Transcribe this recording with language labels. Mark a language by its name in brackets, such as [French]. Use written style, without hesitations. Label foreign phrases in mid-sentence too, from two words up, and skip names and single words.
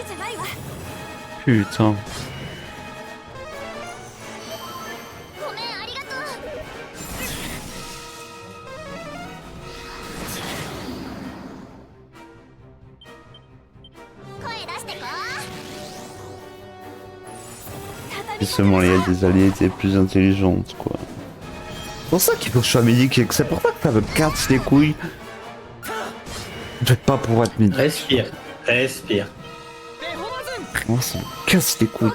[Japanese] ないわ。 [French] Putain. [Japanese] ごめんありがとう。声出してこ。 [French] Si seulement il y a des alliés étaient plus intelligentes, quoi. C'est pour ça qu'il faut que je sois médic, c'est pour ça que ça me casse les couilles. Je vais pas pouvoir être médic. Respire, respire. Moi, ça me casse les couilles.